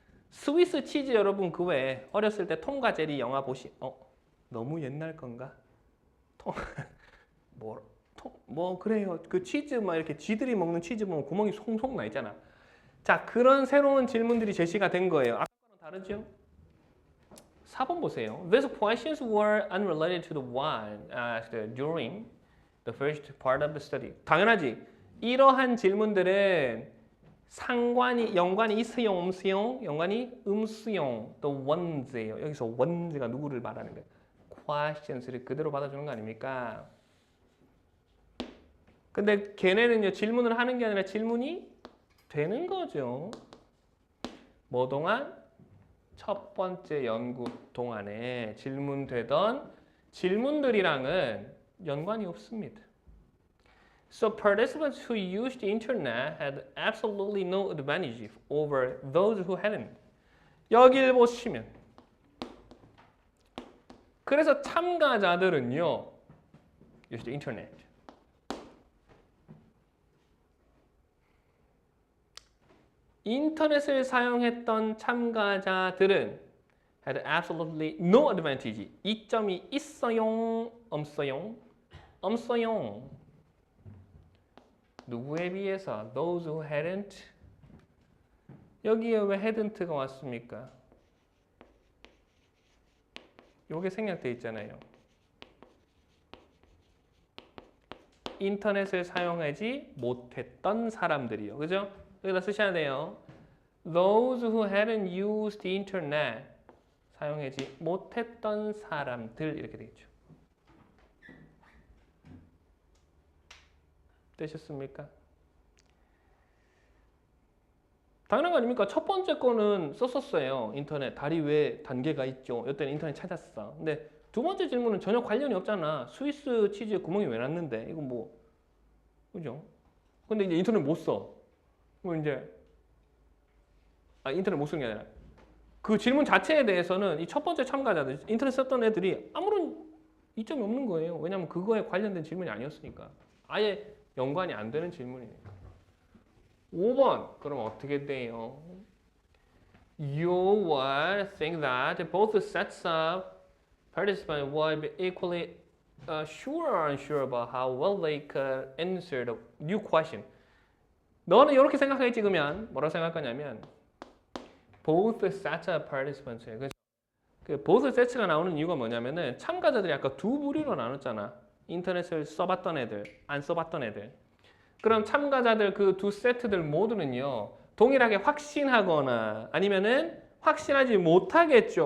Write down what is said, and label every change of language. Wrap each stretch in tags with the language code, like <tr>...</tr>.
<ko>스위스 치즈 여러분 그 외에 어렸을 때 톰과 제리 영화 너무 옛날 건가? 뭐 그래요. 그 치즈 막 이렇게 쥐들이 먹는 치즈 보면 구멍이 송송 나 있잖아. 자, 그런 새로운 질문들이 제시가 된 거예요. 아까랑 다르죠? 4번 보세요.</ko> <en>These questions were unrelated to the one asked during the first part of the study.</en> <ko>당연하지. 이러한 질문들은 연관이 있어요, 없어요? 연관이 음수용,</ko> <en>the ones</en> <ko>예요. 여기서 ones가 누구를 말하는 거예요? questions를 그대로 받아주는 거 아닙니까? 근데 걔네는요, 질문을 하는 게 아니라 질문이 되는 거죠. 뭐 동안? 첫 번째 연구 동안에 질문되던 질문들이랑은 연관이 없습니다.</ko> <en>So participants who used the internet had absolutely no advantage over those who hadn't.</en> <ko>여기를 보시면 그래서 참가자들은요</ko> <en>used the internet.</en> <ko>인터넷을 사용했던 참가자들은</ko> <en>had absolutely no advantage.</en> <ko>이점이 있어요, 없어요? 없어요. 누구에 비해서?</ko> <en>Those who hadn't.</en> <ko>여기에 왜 hadn't가 왔습니까? 요게 생략돼 있잖아요. 인터넷을 사용하지 못했던 사람들이요. 그죠? 여기다 쓰셔야 돼요.</ko> <en>Those who hadn't used the internet.</en> <ko>사용하지 못했던 사람들 이렇게 되겠죠. 되셨습니까? 당연한 거 아닙니까? 첫 번째 거는 썼었어요. 인터넷 다리 왜 단계가 있죠. 이때는 인터넷 찾았어. 근데 두 번째 질문은 전혀 관련이 없잖아. 스위스 치즈에 구멍이 왜 났는데? 이거 뭐 그죠? 근데 이제 인터넷 못 써. 뭐 이제 인터넷 못 쓰는 게 아니라 그 질문 자체에 대해서는 이 첫 번째 참가자들 인터넷 썼던 애들이 아무런 이점이 없는 거예요. 왜냐하면 그거에 관련된 질문이 아니었으니까. 아예 연관이 안 되는 질문이니까. 5번 그럼 어떻게 돼요?</ko> <en>You would think that both sets of participants would be equally sure or unsure about how well they could answer the new question.</en> <ko>너는 이렇게 생각하게 찍으면 뭐라고 생각하냐면</ko> <en>both sets of participants.</en> <ko>그 both sets가 나오는 이유가 뭐냐면은 참가자들이 아까 두 부류로 나눴잖아. 인터넷을 써봤던 애들, 안 써봤던 애들. 그럼 참가자들 그 두 세트들 모두는요 동일하게 확신하거나 아니면은 확신하지 못하겠죠.</ko>